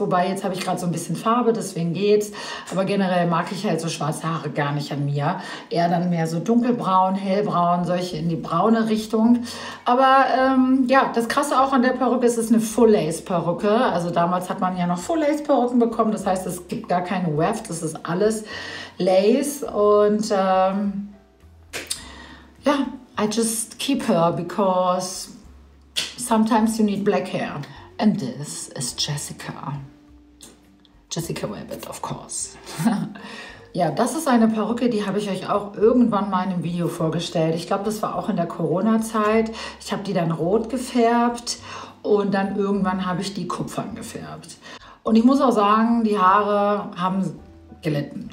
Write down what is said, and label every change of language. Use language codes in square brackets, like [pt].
[de] Wobei, jetzt habe ich gerade so ein bisschen Farbe, deswegen geht's. Aber generell mag ich halt so schwarze Haare gar nicht an mir. Eher dann mehr so dunkelbraun, hellbraun, solche in die braune Richtung. Aber ja, das Krasse auch an der Perücke ist, es ist eine Full-Lace-Perücke. Also damals hat man ja noch Full-Lace-Perücken bekommen. Das heißt, es gibt gar keine Weft, das ist alles Lace. Und ja, [en] I just keep her because sometimes you need black hair. And this is Jessica. Jessica Rabbit, of course. [de] Ja, das ist eine Perücke, die habe ich euch auch irgendwann mal in einem Video vorgestellt. Ich glaube, das war auch in der Corona-Zeit. Ich habe die dann rot gefärbt und dann irgendwann habe ich die kupfern gefärbt. Und ich muss auch sagen, die Haare haben gelitten.